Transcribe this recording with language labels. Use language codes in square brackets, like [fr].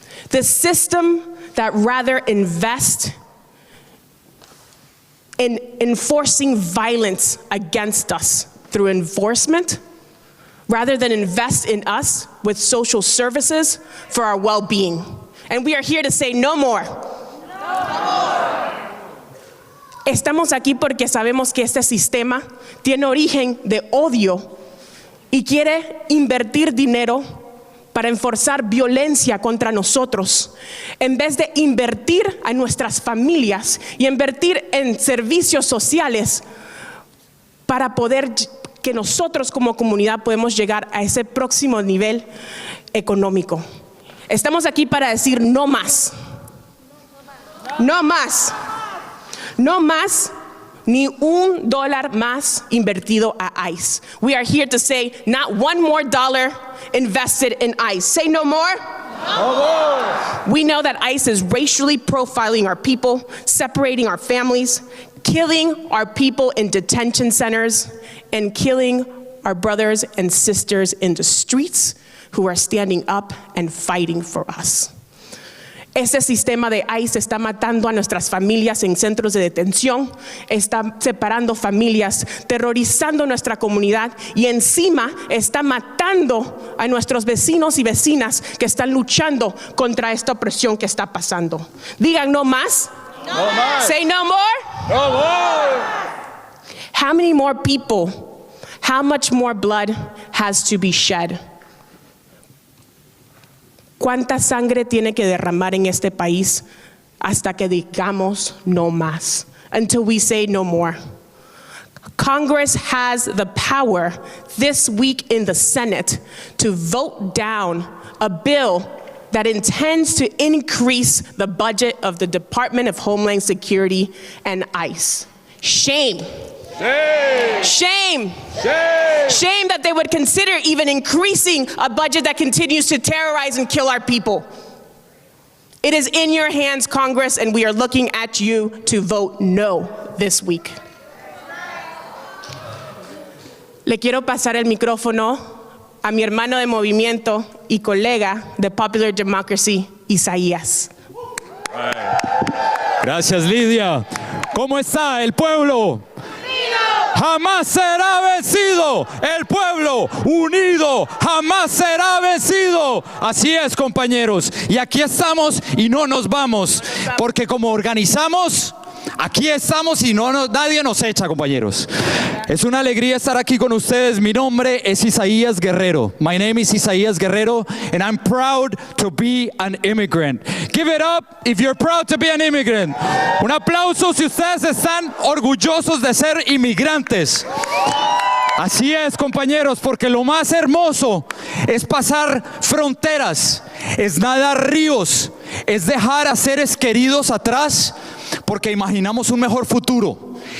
[en] The system that rather invest in enforcing violence against us through enforcement, rather than invest in us with social services for our well-being. And we are here to say no more. [es] Estamos aquí porque sabemos que este sistema tiene origen de odio y quiere invertir dinero para enforzar violencia contra nosotros, en vez de invertir a nuestras familias y invertir en servicios sociales para poder que nosotros como comunidad podemos llegar a ese próximo nivel económico. Estamos aquí para decir no más. No más. No más ni $1 más invertido a ICE. [en] We are here to say not one more dollar invested in ICE. Say no more. No more. We know that ICE is racially profiling our people, separating our families, killing our people in detention centers, and killing our brothers and sisters in the streets who are standing up and fighting for us. [es] Este sistema de ICE está matando a nuestras familias en centros de detención, está separando familias, terrorizando nuestra comunidad y encima está matando a nuestros vecinos y vecinas que están luchando contra esta opresión que está pasando. Digan no más. [en] No more. Say no more. No more. How many more people, how much more blood has to be shed? [es] ¿Cuánta sangre tiene que derramar en este país hasta que digamos no más? [en] Until we say no more. Congress has the power this week in the Senate to vote down a bill that intends to increase the budget of the Department of Homeland Security and ICE. Shame. Shame. Shame. Shame. Shame that they would consider even increasing a budget that continues to terrorize and kill our people. It is in your hands, Congress, and we are looking at you to vote no this week. [es] Le quiero pasar el micrófono a mi hermano de movimiento y colega de Popular Democracy, Isaías. Gracias, Lidia. ¿Cómo está el pueblo? Jamás será vencido, el pueblo unido jamás será vencido. Así es, compañeros, y aquí estamos y no nos vamos, porque como organizamos, aquí estamos y nadie nos echa, compañeros. Es una alegría estar aquí con ustedes. Mi nombre es Isaías Guerrero. [en] My name is Isaías Guerrero, and I'm proud to be an immigrant. Give it up if you're proud to be an immigrant. [es] Un aplauso si ustedes están orgullosos de ser inmigrantes. Así es, compañeros, porque lo más hermoso es pasar fronteras, es nadar ríos, es dejar a seres queridos atrás, porque imaginamos un mejor futuro.